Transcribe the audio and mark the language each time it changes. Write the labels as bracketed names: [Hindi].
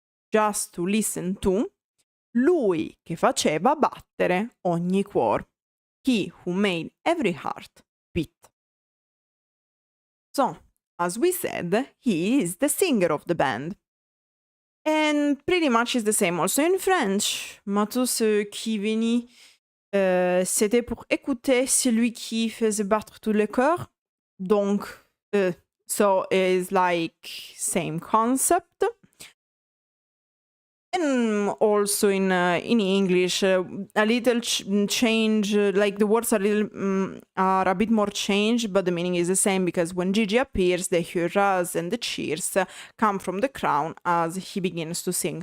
[English] just to listen to, [Italian] lui che faceva battere ogni cuore. [English] He who made every heart beat. So, as we said, he is the singer of the band. And pretty much is the same also in French. [French] Maintenant, ce qui venait, c'était pour écouter celui qui faisait battre tout le corps. [English] Donc, so it's like same concept. And also in English, a little change, like the words are a bit more changed, but the meaning is the same, because when Gigi appears, the hurrahs and the cheers come from the crowd as he begins to sing.